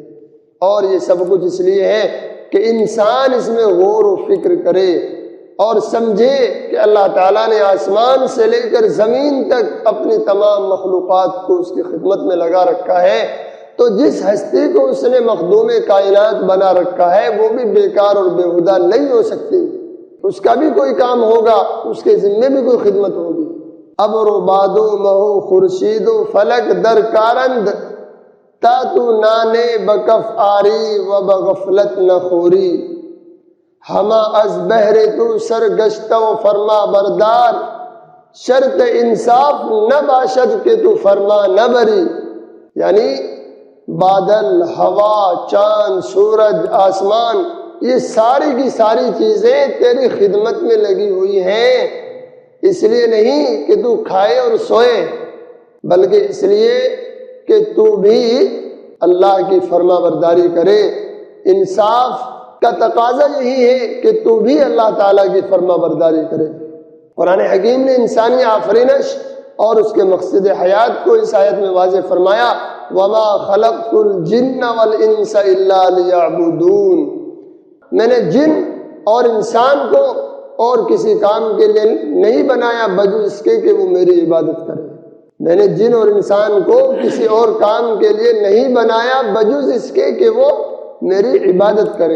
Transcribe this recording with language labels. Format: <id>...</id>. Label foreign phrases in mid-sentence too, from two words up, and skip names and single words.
<ur>اور یہ سب کچھ اس لیے ہے کہ انسان اس میں غور و فکر کرے اور سمجھے کہ اللہ تعالیٰ نے آسمان سے لے کر زمین تک اپنی تمام مخلوقات کو اس کی خدمت میں لگا رکھا ہے، تو جس ہستی کو اس نے مخدوم کائنات بنا رکھا ہے وہ بھی بیکار اور بےہودہ نہیں ہو سکتی، اس کا بھی کوئی کام ہوگا، اس کے ذمے بھی کوئی خدمت ہوگی۔</ur> <fa>ابر و بادو مہو خورشید و فلک در کارند، تا تو نانے بکف آری و بغفلت نخوری، ہما از بہر تو سرگشتہ و فرما بردار، شرط انصاف نہ باشد کہ تو فرما نہ بری۔</fa> <ur>یعنی بادل، ہوا، چاند، سورج، آسمان، یہ ساری کی ساری چیزیں تیری خدمت میں لگی ہوئی ہیں، اس لیے نہیں کہ تو کھائے اور سوئے، بلکہ اس لیے کہ تو بھی اللہ کی فرما برداری کرے۔ انصاف کا تقاضا یہی ہے کہ تو بھی اللہ تعالیٰ کی فرما برداری کرے۔ قرآن حکیم نے انسانی آفرینش اور اس کے مقصد حیات کو اس آیت میں واضح فرمایا،</ur> <ar>وَمَا خَلَقْتُ الْجِنَّ وَالْإِنسَ إِلَّا لِيَعْبُدُونَ،</ar> <ur>میں نے جن اور انسان کو اور کسی کام کے لیے نہیں بنایا بجز اس کے کہ وہ میری عبادت کرے۔ میں نے جن اور انسان کو کسی اور کام کے لیے نہیں بنایا بجز اس کے کہ وہ میری عبادت کریں۔</ur>